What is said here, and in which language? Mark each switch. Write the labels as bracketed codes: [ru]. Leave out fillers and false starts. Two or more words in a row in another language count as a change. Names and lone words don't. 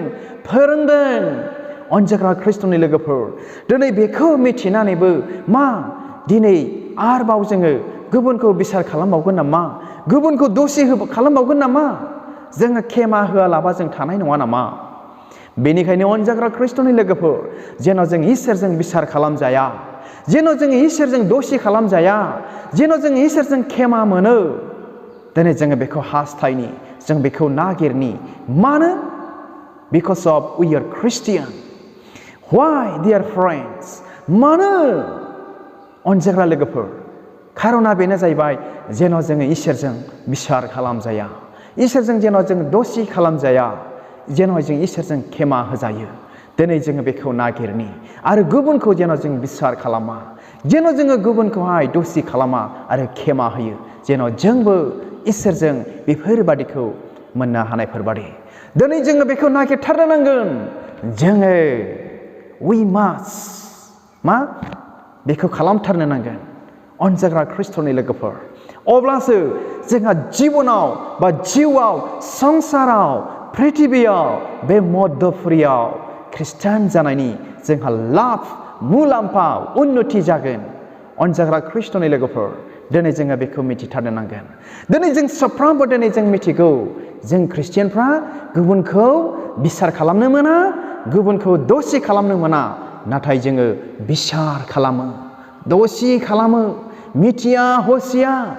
[brx] फोरोंदों अनजाग्रा ख्रिस्ट'नि लोगोफोर दिनै बेखौ मिथिनानैबो मा दिनै आरोबाव जोङो गुबुनखौ बिसार खालामबावगोन नामा गुबुनखौ दसि खालामबावगोन नामा जोङो खेमा होआलाबा जों थानाय नङा नामा बेनिखायनो अनजाग्रा ख्रिस्ट'नि लोगोफोर जेन' जों इसोरजों बिसार खालामजाया जेन' जों इसोरजों दसि खालामजाया जेन' जों इसोरजों खेमा मोनो दिनै जोङो बेखौ हास्थायनि जों बेखौ नागिरनि मानो [en] because of we are Christian why dear friends [brx] मानो अनजाग्रा लोगोफोर खारना बेनो जाहैबाय जेन' जोङो इसोरजों बिसार खालामजाया इसोरजों जेन' जों दसि खालामजाया जेन' जों इसोरजों खेमा होजायो दिनै जोङो बेखौ नागिरनि आरो गुबुनखौ जेन' जों बिसार खालामा जेन' जोङो गुबुनखौहाय दसि खालामा आरो खेमा होयो जेन' जोंबो इसोरजों बेफोरबादिखौ मोननो हानायफोरबादि दिनै जोङो बेखौ नागिरथारनो नांगोन जोङो [en] we must [brx] मा बेखौ खालामथारनो नांगोन अनजाग्रा ख्रिस्ट'नि लोगोफोर अब्लासो जोंहा जिबनाव बा जिउआव संसाराव पृथिबियाव बे मध्यपुरियाव ख्रिस्टान जानायनि जोंहा लाब मुलाम्फा उन्नति जागोन अनजाग्रा ख्रिस्ट'नि लोगोफोर दिनै जोङो बेखौ मिथिथारनो नांगोन दिनै जों साफ्रोमबो दिनै जों मिथिगौ जों ख्रिस्टियानफ्रा गुबुनखौ बिसार खालामनो मोना गुबुनखौ दसि खालामनो मोना नाथाय जोङो बिसार खालामो दसि खालामो मिथिया हसिया